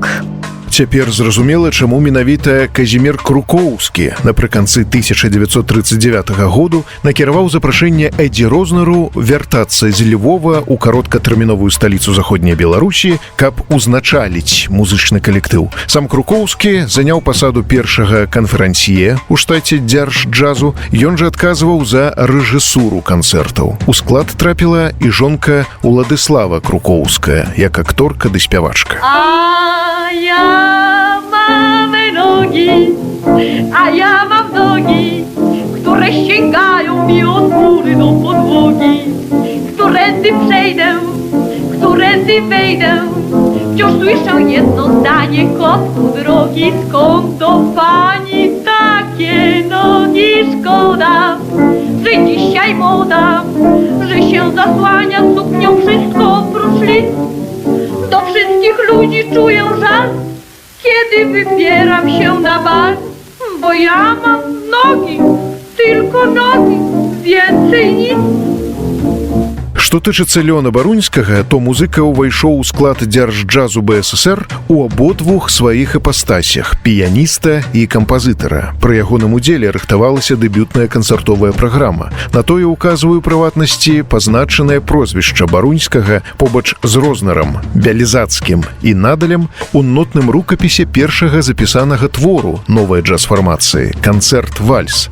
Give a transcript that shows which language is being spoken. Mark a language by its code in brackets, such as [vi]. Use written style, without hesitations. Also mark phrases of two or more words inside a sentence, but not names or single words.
[be] Цяпер зразумела, чаму менавіта Казімір Крукоўскі напрыканцы 1939 году накіраваў запрашэнне Эдді Рознеру вяртацца з Львова ў кароткатэрміновую сталіцу заходняй Беларусі, каб узначаліць музычны калектыў. Сам Крукоўскі заняў пасаду першага канферансье ў штаце дзярж-джазу. Ён жа адказваў за рэжысуру канцэртаў. У склад трапіла і жонка Уладыслава Крукоўская, як акторка ды спявачка. [pl] A ja mam nogi, które sięgają mi od góry do podłogi. Którędy przejdę, którędy wejdę, wciąż słyszę jedno zdanie: kotku drogi, skąd do pani takie nogi? Szkoda, że dzisiaj moda, że się zasłania suknią wszystko prócz lic. Do wszystkich ludzi czuję żal, kiedy wybieram się na bal, bo ja mam nogi, tylko nogi, więcej nic. [be] Што тычыцца Лёна Барунскага, то музыка ўвайшоў у склад дзярж-джазу БССР у абодвух сваіх іпастасях – піяніста і кампазітара. Пры ягоным удзеле рыхтавалася дэбютная канцэртовая праграма. На тое ўказваю прыватнасці пазначанае прозвішча Барунскага побач з Рознерам, Бялізацкім і Надалем у нотным рукапісе першага запісанага твору новай джаз-фармацыі – канцэрт-вальс.